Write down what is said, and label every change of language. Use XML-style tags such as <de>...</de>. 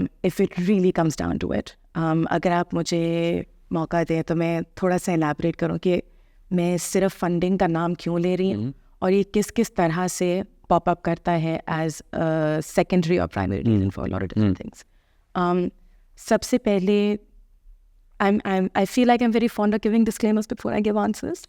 <en>If it really comes down to it.</en> <ur>اگر آپ مجھے موقع دیں تو میں تھوڑا سا الیبریٹ کروں کہ میں صرف فنڈنگ کا نام کیوں لے رہی ہوں اور یہ کس طرح سے</ur> <en>pop up</en> <ur>کرتا ہے</ur> <en>As secondary اور primary reason for lot of different things.</en> <ur>سب سے پہلے</ur> <en>I feel like I'm very fond of giving disclaimers before I give answers.</en>